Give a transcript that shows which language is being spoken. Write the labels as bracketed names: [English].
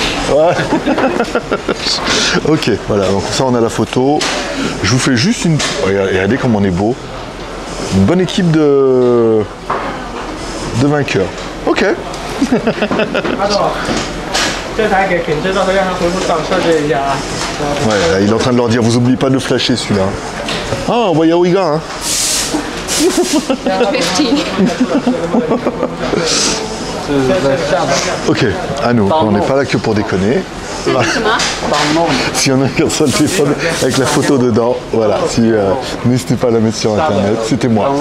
[French] Ouais. Ok, voilà, donc ça on a la photo. Je vous fais juste une... Regardez comme on est beau. Une bonne équipe de vainqueurs. Ok. [Chinese] 这台给品质到时候让他回复厂设置一下啊。 [French] Ouais, là, il est en train de leur dire, vous oubliez pas de flasher celui-là. Ah, on voit Yaoiga, hein. 15. [Chinese] 这是在下边。 [French] Ok, à nous, on n'est pas là que pour déconner. [Chinese] 这是什么？ [French] S'il y en a qui reçoit le téléphone avec la photo dedans, voilà, si, n'hésitez pas à la mettre sur internet, c'était moi.